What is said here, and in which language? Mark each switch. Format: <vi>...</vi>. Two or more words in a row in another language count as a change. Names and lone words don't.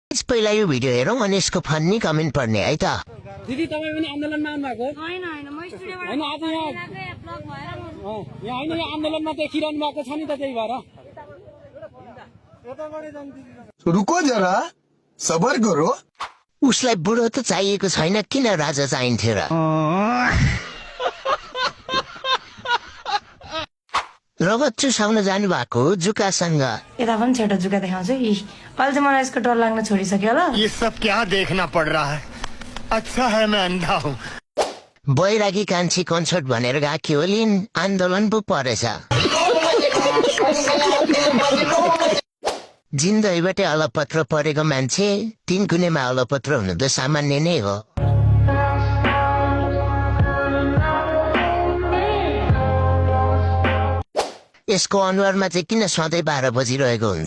<ne>पहिला यो भिडियो हेरौँ अनि यसको फन्नी कमेन्ट पढ्ने है त। दिदी तपाईँ पनि आन्दोलनमा आउनु भएको होइन होइन म स्टुडियोबाट होइन आज यहाँ ब्लक भएर यहाँ होइन यहाँ आन्दोलनमा देखिरहनु भएको छ नि त त्यही भएर</ne> <hi>रुको जरा सबर करो।</hi> <ne>उसलाई बुढो त चाहिएको छैन, किन राजा चाहिन्थ्यो र? रगत चुसाउन जानु भएको जुकासँग यता पनि छोटो जुका देखाउँछु। अहिले चाहिँ मलाई यसको डर लाग्न छोडिसक्यो होला।</ne> <hi>ये सब क्या देखना पड़ रहा है? अच्छा है मैं अंधा हूँ।</hi> <ne>बैरागी कान्छी कन्सर्ट भनेर गएकी होलिन्, आन्दोलन पो परेछ। जिन्दगीबाटै अलपत्र परेको मान्छे 3 कुनेमा अलपत्र हुनु त सामान्य नै हो। यसको अनुहारमा चाहिँ किन सधैँ 12 बजिरहेको हुन्छ?</ne>